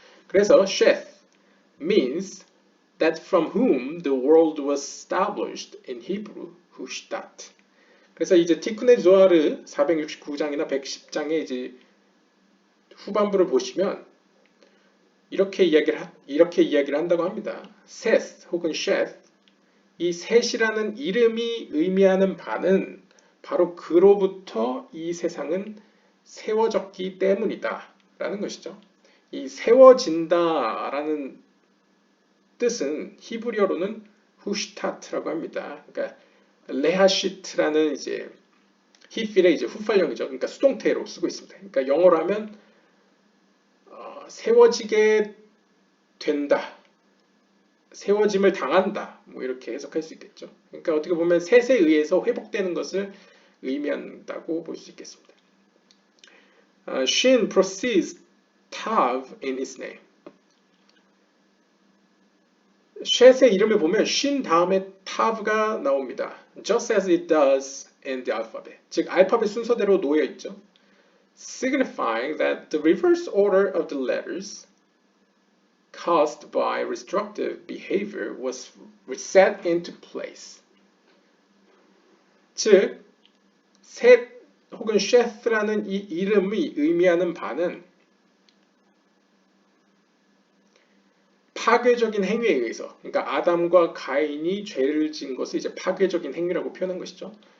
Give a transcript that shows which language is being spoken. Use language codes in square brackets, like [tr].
[en] 그래서 셋 means that from whom the world was established in Hebrew, 후시tat. [ko] 그래서 이제 티쿠네 조아르 469장이나 110장의 이제 후반부를 보시면 이렇게 이야기를 한다고 합니다. 셋 혹은 셋, 이 셋이라는 이름이 의미하는 바는 바로 그로부터 이 세상은 세워졌기 때문이다 라는 것이죠. 이 세워진다라는 뜻은 히브리어로는 후시타트라고 합니다. 그러니까 레하시트라는 이제 히필의 이제 후팔령이죠. 그러니까 수동태로 쓰고 있습니다. 그러니까 영어로 하면 세워지게 된다, 세워짐을 당한다, 뭐 이렇게 해석할 수 있겠죠. 그러니까 어떻게 보면 셋에 의해서 회복되는 것을 의미한다고 볼 수 있겠습니다. [en] Shin precedes Tav in his name. [ko] 셋의 이름을 보면 신 다음에 타브가 나옵니다. [en] Just as it does in the alphabet. [ko] 즉 알파벳 순서대로 놓여 있죠. [en] Signifying that the reverse order of the letters caused by destructive behavior was reset into place. [ko] 즉, 셋 혹은 셋라는 이 이름이 의미하는 바는 파괴적인 행위에 의해서, 그러니까 아담과 가인이 죄를 지은 것을 이제 파괴적인 행위라고 표현한 것이죠.